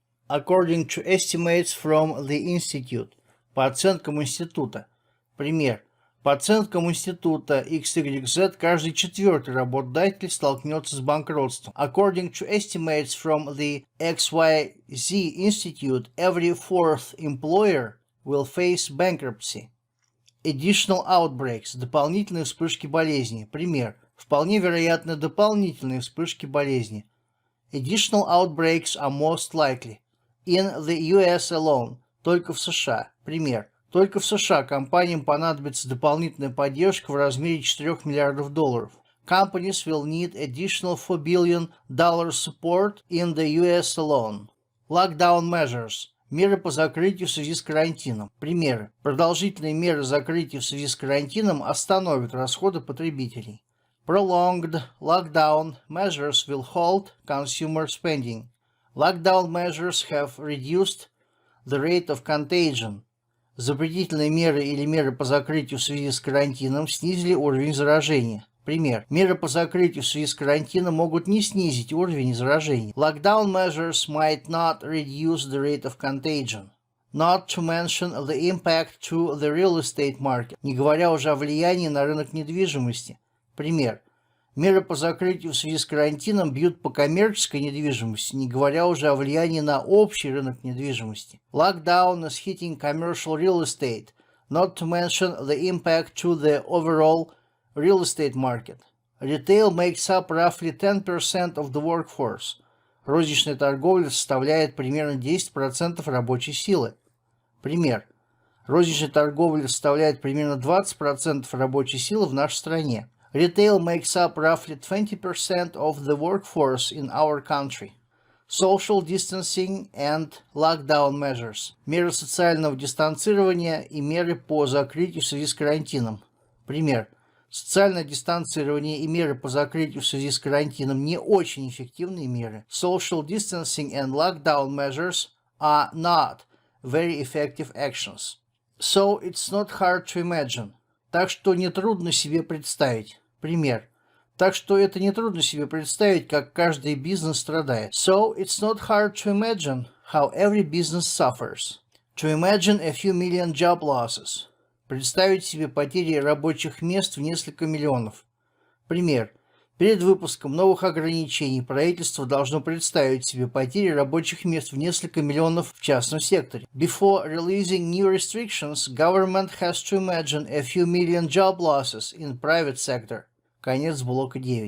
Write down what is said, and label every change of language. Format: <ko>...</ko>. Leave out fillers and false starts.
<en>According to estimates from the Institute.</en> <ru>По оценкам института. Пример. По оценкам института XYZ каждый четвертый работодатель столкнется с банкротством.</ru> <en>According to estimates from the XYZ Institute, every fourth employer will face bankruptcy. Additional outbreaks.</en> <ru>Дополнительные вспышки болезни. Пример. Вполне вероятны дополнительные вспышки болезни.</ru> <en>Additional outbreaks are most likely. In the US alone.</en> <ru>Только в США. Пример. Только в США компаниям понадобится дополнительная поддержка в размере $4 миллиардов.</ru> <en>Companies will need additional $4 billion support in the US alone. Lockdown measures.</en> <ru>Меры по закрытию в связи с карантином. Примеры. Продолжительные меры закрытия в связи с карантином остановят расходы потребителей.</ru> <en>Prolonged lockdown measures will halt consumer spending. Lockdown measures have reduced the rate of contagion.</en> <ru>Запретительные меры или меры по закрытию в связи с карантином снизили уровень заражения. Пример. Меры по закрытию в связи с карантином могут не снизить уровень заражения.</ru> <en>Lockdown measures might not reduce the rate of contagion. Not to mention the impact to the real estate market.</en> <ru>Не говоря уже о влиянии на рынок недвижимости. Пример. Меры по закрытию в связи с карантином бьют по коммерческой недвижимости, не говоря уже о влиянии на общий рынок недвижимости.</ru> <en>Lockdown is hitting commercial real estate, not to mention the impact to the overall real estate market. Retail makes up roughly 10% of the workforce.</en> <ru>Розничная торговля составляет примерно 10% рабочей силы. Пример. Розничная торговля составляет примерно 20% рабочей силы в нашей стране.</ru> <en>Retail makes up roughly 20% of the workforce in our country. Social distancing and lockdown measures.</en> <ru>Меры социального дистанцирования и меры по закрытию в связи с карантином. Пример. Социальное дистанцирование и меры по закрытию в связи с карантином не очень эффективные меры.</ru> <en>Social distancing and lockdown measures are not very effective actions. So it's not hard to imagine.</en> <ru>Так что нетрудно себе представить. Пример. Так что это нетрудно себе представить, как каждый бизнес страдает.</ru> <en>So it's not hard to imagine how every business suffers. To imagine a few million job losses.</en> <ru>Представить себе потери рабочих мест в несколько миллионов. Пример. Перед выпуском новых ограничений правительство должно представить себе потери рабочих мест в несколько миллионов в частном секторе.</ru> <en>Before releasing new restrictions, government has to imagine a few million job losses in private sector.</en> <ru>Конец блока 9.</ru>